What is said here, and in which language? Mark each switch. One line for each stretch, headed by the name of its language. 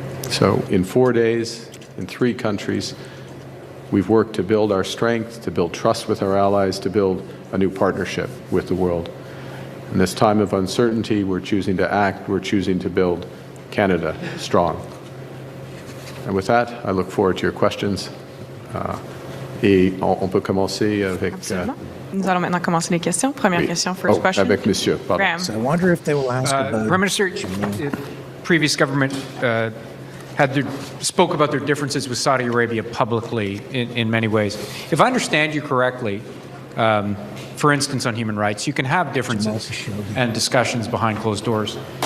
English: So in 4 days, in 3 countries, we've worked to build our strength, to build trust with our allies, to build a new partnership with the world. In this time of uncertainty, we're choosing to act, we're choosing to build Canada strong. And with that, I look forward to your questions.
French: Et on peut commencer avec... Nous allons maintenant commencer les questions. Première question,
English: first question.
French: Avec monsieur, pardon.
English: Graham. So I wonder if they will ask about... Prime Minister, previous government spoke about their differences with Saudi Arabia publicly in many ways. If I understand you correctly, for instance, on human rights, you can have differences and discussions behind closed doors.